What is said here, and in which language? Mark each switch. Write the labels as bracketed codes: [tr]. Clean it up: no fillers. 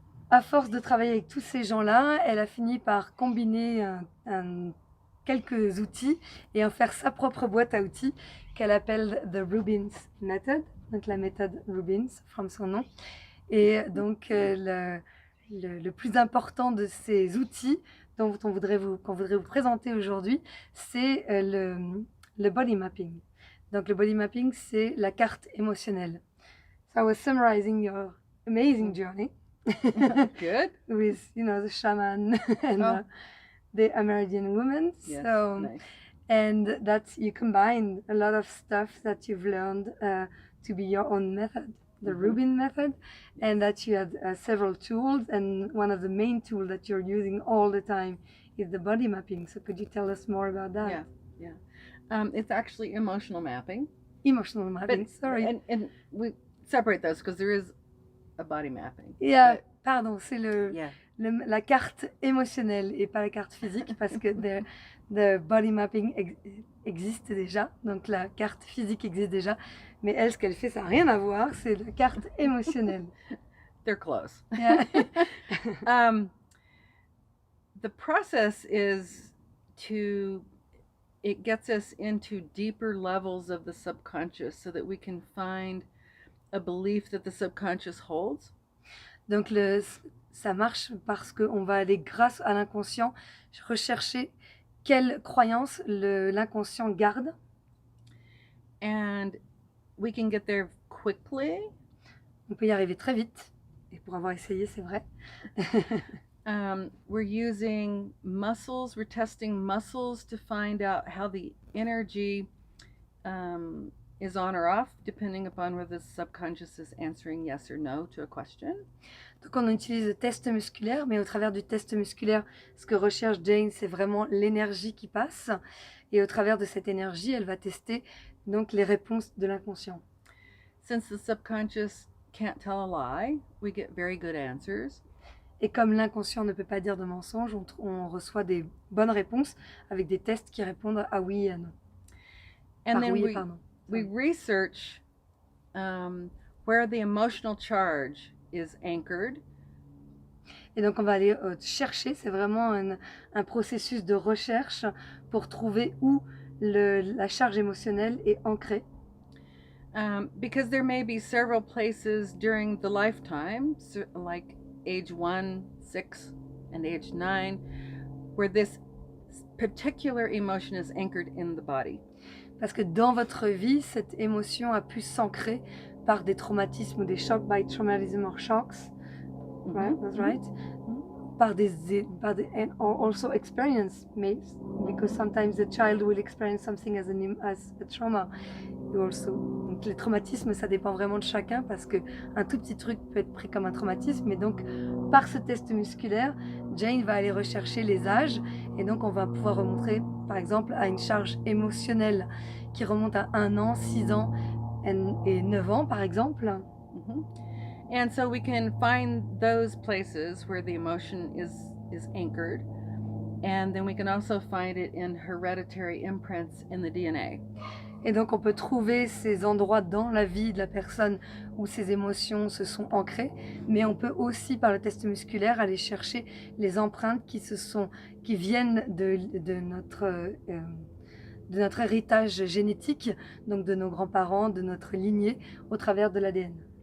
[fr] À force de travailler avec tous ces gens-là, elle a fini par combiner quelques outils et en faire sa propre boîte à outils qu'elle appelle The Rubins Method, donc la méthode Rubins, from son nom. Et donc le plus important de ces outils qu'on voudrait vous présenter aujourd'hui, c'est le body mapping. Donc le body mapping, c'est la carte émotionnelle. [en] So I was summarizing your amazing journey. Good. With the shaman and the Amerindian woman. Yes, So nice. and that you combine a lot of stuff that you've learned to be your own method, the Rubin method, and that you had several tools, and one of the main tools that you're using all the time is the body mapping. So could you tell us more about that? Yeah. It's actually emotional mapping. Emotional mapping, sorry. And we separate those because there is a body mapping. [fr] Yeah, pardon, c'est [en] Yeah. [fr] la carte émotionnelle et pas la carte physique parce que the body mapping existe déjà, donc la carte physique existe déjà, mais elle, ce qu'elle fait, ça n'a rien à voir, c'est la carte émotionnelle. [en] They're close. Yeah. The process is it gets us into deeper levels of the subconscious so that we can find a belief that the subconscious holds. [fr] Donc ça marche parce qu'on va aller, grâce à l'inconscient, rechercher quelle croyance l'inconscient garde. [en] And we can get there quickly. [fr] On peut y arriver très vite, et pour avoir essayé, c'est vrai. [en] We're using muscles, we're testing muscles to find out how the energy is on or off, depending upon whether the subconscious is answering yes or no to a question. [fr] Donc on utilise le test musculaire, mais au travers du test musculaire, ce que recherche Jane, c'est vraiment l'énergie qui passe. Et au travers de cette énergie, elle va tester donc les réponses de l'inconscient. [en] Since the subconscious can't tell a lie, we get very good answers. [fr] Et comme l'inconscient ne peut pas dire de mensonges, on reçoit des bonnes réponses avec des tests qui répondent à oui et à non. [en] And then we research where the emotional charge is anchored. [fr] Et donc on va aller chercher, c'est vraiment un processus de recherche pour trouver où la charge émotionnelle est ancrée. [en] Because there may be several places during the lifetime, like age 1, 6, and age 9, where this particular emotion is anchored in the body. [fr] Parce que dans votre vie, cette émotion a pu s'ancrer par des traumatismes ou des chocs, [en] by traumatism or shocks, right? That's right. [fr] Par des [en] and also experience, because sometimes the child will experience something as a trauma. Also. [fr] Donc les traumatismes, ça dépend vraiment de chacun parce qu'un tout petit truc peut être pris comme un traumatisme. Mais donc, par ce test musculaire, Jane va aller rechercher les âges et donc on va pouvoir remonter, par exemple, à une charge émotionnelle qui remonte à 1 an, 6 ans et 9 ans, par exemple. [en] And so we can find those places where the emotion is anchored, and then we can also find it in hereditary imprints in the DNA. [fr] Et donc on peut trouver ces endroits dans la vie de la personne où ces émotions se sont ancrées, mais on peut aussi par le test musculaire aller chercher les empreintes qui viennent de notre héritage génétique, donc de nos grands-parents, de notre lignée, au travers de l'ADN.